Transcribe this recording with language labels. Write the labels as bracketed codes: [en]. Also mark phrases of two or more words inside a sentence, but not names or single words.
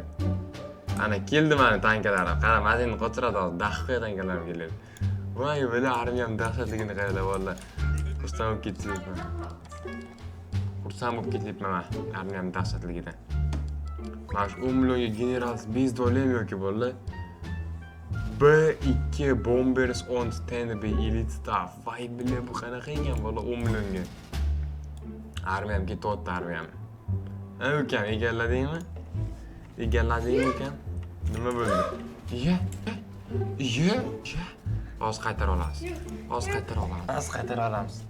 [uz] Ana keldi meni tankalarim. Qara, mazini qochiradi hozir. Daqiqa tankalarim keladi. Voy billa, armiyam dahshatligini qaranglar vallahi. Xursand bo'lib ketyapman men. Armiyam dahshatligidan. Mana 10 millionga [en] general base [uz] olaymi yoki bolalar? [en] B2 Bombers on standby elite staff. [uz] Voy billa, bu qanaqa ekan bola 10 millionga? Armiyam ketyapti armiyam. Ukam egalladingmi? Ukam? Nima bo'ldi? Iya. Hozir qaytara olamiz. Hozir qaytara olamiz.